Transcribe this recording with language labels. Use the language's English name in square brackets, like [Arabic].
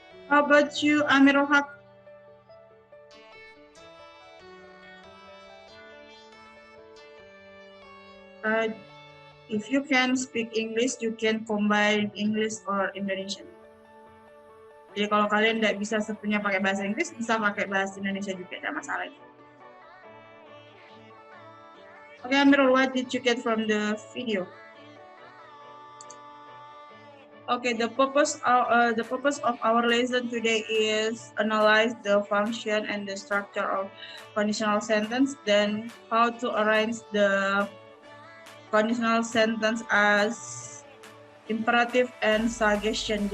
[English] How about you, Amirul Haq? If you can speak English, you can combine English or Indonesian. [Indonesian] Jadi kalau kalian nggak bisa sepenuhnya pakai bahasa Inggris, bisa pakai bahasa Indonesia juga, tidak masalah. [English] Okay, Amirul, what did you get from the video? Okay, the purpose of our lesson today is analyze the function and the structure of conditional sentence, then how to arrange the conditional sentence as imperative and suggestion.